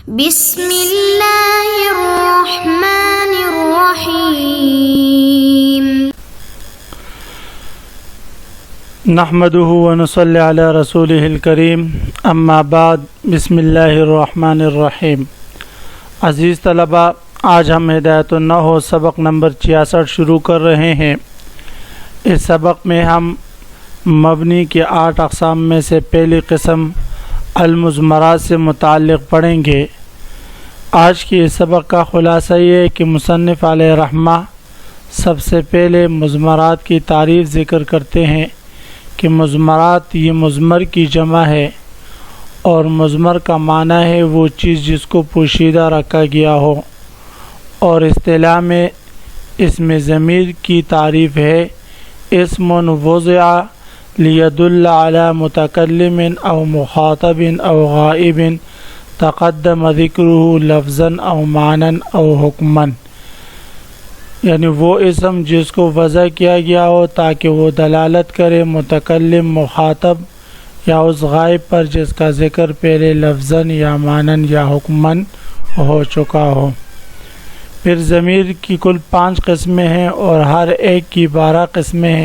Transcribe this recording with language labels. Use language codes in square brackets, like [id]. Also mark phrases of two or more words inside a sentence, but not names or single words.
[ar] بسم اللہ الرحمن الرحیم نحمده ونصلی علی رسوله الکریم اما بعد بسم اللہ الرحمن الرحیم۔ [ur] عزیز طلبہ، آج ہم ہدایت النحو سبق نمبر 66 شروع کر رہے ہیں۔ اس سبق میں ہم مبنی کے 8 اقسام میں سے پہلی قسم المضمرات سے متعلق پڑھیں گے۔ آج کی اس سبق کا خلاصہ یہ ہے کہ مصنف [ar] علیہ رحمہ [ur] سب سے پہلے مضمرات کی تعریف ذکر کرتے ہیں کہ مضمرات یہ مضمر کی جمع ہے، اور مضمر کا معنی ہے وہ چیز جس کو پوشیدہ رکھا گیا ہو، اور اصطلاح میں اسم ضمیر کی تعریف ہے [ar] اسم وضع لیدل علی متکلم او مخاطب او غائب تقدم ذکرہ لفظا او معنی او حکما، [ur] یعنی وہ اسم جس کو وضع کیا گیا ہو تاکہ وہ دلالت کرے متکلم مخاطب یا اس غائب پر جس کا ذکر پہلے لفظاً یا معنی یا حکماً ہو چکا ہو۔ پھر ضمیر کی کل 5 قسمیں ہیں اور ہر ایک کی 12 قسمیں ہیں۔